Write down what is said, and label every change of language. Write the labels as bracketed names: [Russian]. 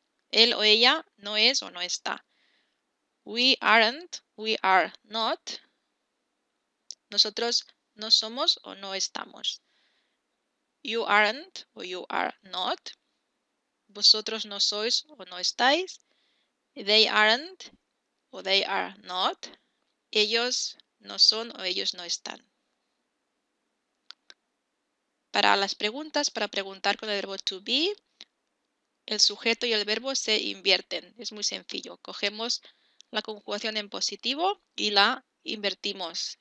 [Spanish] Él o ella no es o no está. [English] We aren't, we are not. [Spanish] Nosotros no somos o no estamos. [English] You aren't o you are not. [Spanish] Vosotros no sois o no estáis. [English] They aren't o they are not. [Spanish] Ellos no son o ellos no están. Para las preguntas, para preguntar con el verbo to be, el sujeto y el verbo se invierten. Es muy sencillo. Cogemos la conjugación en positivo y la invertimos.